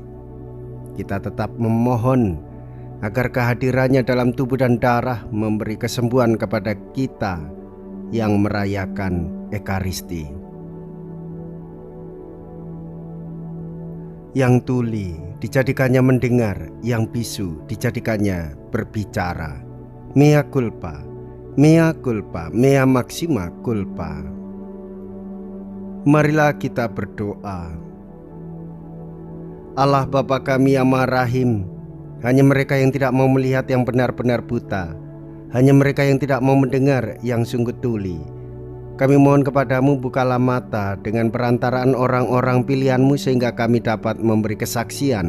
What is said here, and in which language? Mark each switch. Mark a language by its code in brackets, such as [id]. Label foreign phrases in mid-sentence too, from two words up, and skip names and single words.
[id] Kita tetap memohon agar kehadirannya dalam tubuh dan darah memberi kesembuhan kepada kita yang merayakan Ekaristi. Yang tuli dijadikannya mendengar, yang bisu dijadikannya berbicara. [la] Mea culpa, mea culpa, mea maxima culpa. [id] Marilah kita berdoa. Allah Bapa kami yang Maha Rahim, hanya mereka yang tidak mau melihat yang benar-benar buta, hanya mereka yang tidak mau mendengar yang sungguh tuli. Kami mohon kepadamu, bukalah mata dengan perantaraan orang-orang pilihan-Mu sehingga kami dapat memberi kesaksian.